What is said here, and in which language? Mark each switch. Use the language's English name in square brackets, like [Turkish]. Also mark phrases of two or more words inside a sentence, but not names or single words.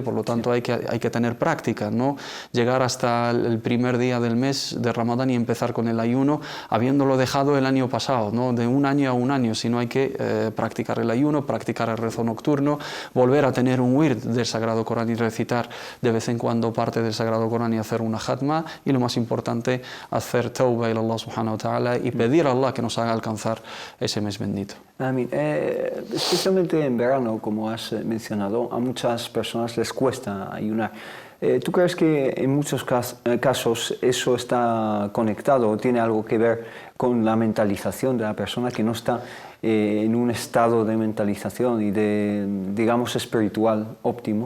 [Spanish] Por lo tanto, hay que tener práctica, ¿no? Llegar hasta el primer día del mes de Ramadán y empezar con el ayuno, habiéndolo dejado el año pasado, ¿no? De un año a un año, sino hay que practicar el ayuno, practicar el rezo nocturno, volver a tener un wird del Sagrado Corán y recitar de vez en cuando parte del Sagrado Corán y hacer una hatma. Y lo más importante, hacer [Arabic] توبة إلى الله سبحانه وتعالى [Spanish] y pedir a Allah que nos haga alcanzar ese mes bendito. Amén. Especialmente en verano, como has mencionado, a muchas personas les cuesta ayunar. ¿Tú crees que en muchos casos eso está conectado o tiene algo que ver con la mentalización de la persona que no está en un estado de mentalización y de, digamos, espiritual óptimo?